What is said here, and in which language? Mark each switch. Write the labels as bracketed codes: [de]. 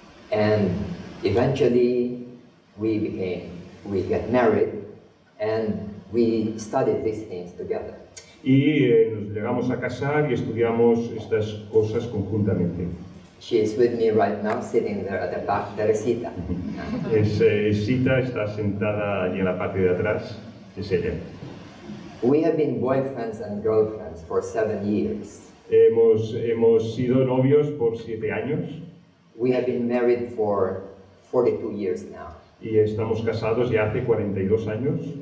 [en] And eventually we got married and we studied these things together. [es] Y nos llegamos a casar y estudiamos estas cosas conjuntamente. [en] She is with me right now, sitting there at the back, Teresita. [es] Sita está sentada allí en la parte de atrás, es ella. [en] We have been boyfriends and girlfriends for 7 years. [es] Hemos sido novios por 7 años. [en] We have been married for 42 years now. [es] Y estamos casados ya hace 42 años.